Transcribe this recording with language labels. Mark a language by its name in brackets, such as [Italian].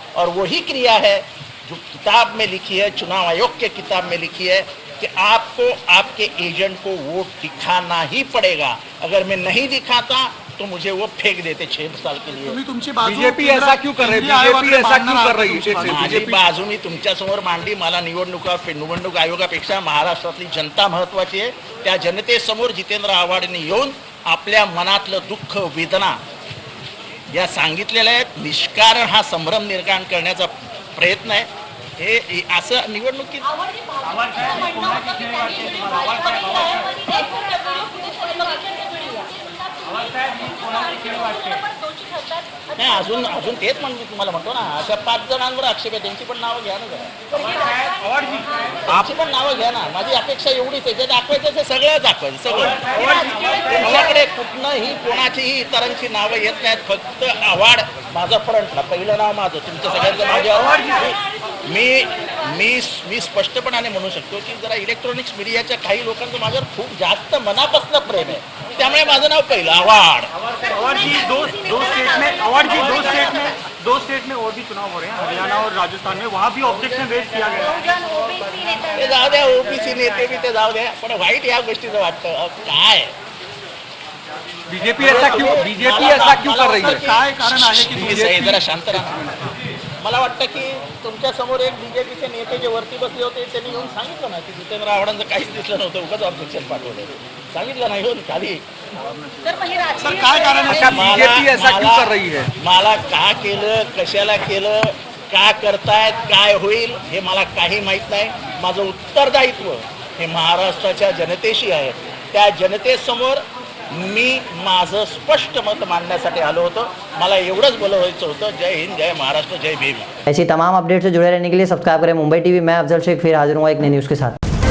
[Hindi] और वही क्रिया है जो किताब में लिखी है, चुनाव आयोग के किताब में लिखी है कि आपको आपके एजेंट को वोट दिखाना ही पड़ेगा. अगर मैं नहीं दिखाता तो मुझे वो फेंक देते 6 साल के लिए. [Marathi] तुम्ही तुमची बाजू [Hindi] बीजेपी ऐसा क्यों कर रही है? बीजेपी ऐसा क्यों कर रही है? [Marathi] माझी बाजू मी तुमच्यासमोर मांडली. मला निवडणूक आयोगापेक्षा महाराष्ट्रातली जनता महत्वाची आहे. त्या जनतेसमोर जितेंद्र आव्हाडांनी येऊन आपल्या मनातलं दुःख, वेदना या सांगितलेल्या आहेत. निष्कारण हा संभ्रम निर्माण करण्याचा प्रयत्न आहे. हे असं निवडणुकीत नाही, अजून तेच म्हणजे तुम्हाला म्हणतो ना, अशा 5 जणांवर आक्षेप आहे, त्यांची पण नावं घ्या ना जरा. त्यांची पण नावं घ्या ना. माझी अपेक्षा एवढीच आहे, जे दाखवायचं ते सगळं दाखवायचं, सगळं. तुमच्याकडे कुठनंही कोणाचीही इतरांची नावं येत नाहीत. फक्त आव्हाड माझं फ्रंटला, पहिलं नाव माझं, तुमचं सगळ्यांचं माझ्यावर. मी स्पष्टपणाने म्हणू शकतो की जरा इलेक्ट्रॉनिक्स मीडियाच्या काही लोकांचं माझ्यावर खूप जास्त मनापासून प्रेम आहे, त्यामुळे माझं नाव पहिलं आव्हाड. [Hindi] दो स्टेट में और भी चुनाव हो रहे हैं, हरियाणा और राजस्थान में, वहाँ भी ऑब्जेक्शन रेज किया गया. [Marathi] ते जाऊ द्या, ओबीसी नेते बी ते जाऊ द्या, पण वाईट या गोष्टीचं वाटतं. काय [Hindi] बीजेपी ऐसा क्यों कर रही है? [Marathi] काय कारण आहे की तुम्ही जरा शांत राहा. मला वाटतं की तुमच्या समोर एक बीजेपीचे नेते जे वरती बसले होते त्यांनी येऊन सांगितलं ना की जितेंद्र आव्हाडांचं काहीच दिसलं नव्हतं, उगाच ऑब्जेक्शन पाठवलं. सांगितलं नाही येऊन खाली. सर काय कारण आहे? [Hindi] बीजेपी ऐसा क्यों कर रही है? [Marathi] मला का केलं, कशाला केलं, का करतायत, काय होईल हे मला काही माहित नाही. माझं उत्तरदायित्व हे महाराष्ट्राच्या जनतेशी आहे. त्या जनतेसमोर मी माझं स्पष्ट मत मांडण्यासाठी आलो होतो. मला एवढंच बोलायचं होतं. जय हिंद, जय महाराष्ट्र, जय भीम. [Hindi] ऐसी तमाम अपडेट से जुड़े रहने के लिए सब्सक्राइब करें मुंबई टीवी. मैं अफजल शेख फिर हाजिर हूँ एक नई न्यूज़ के साथ.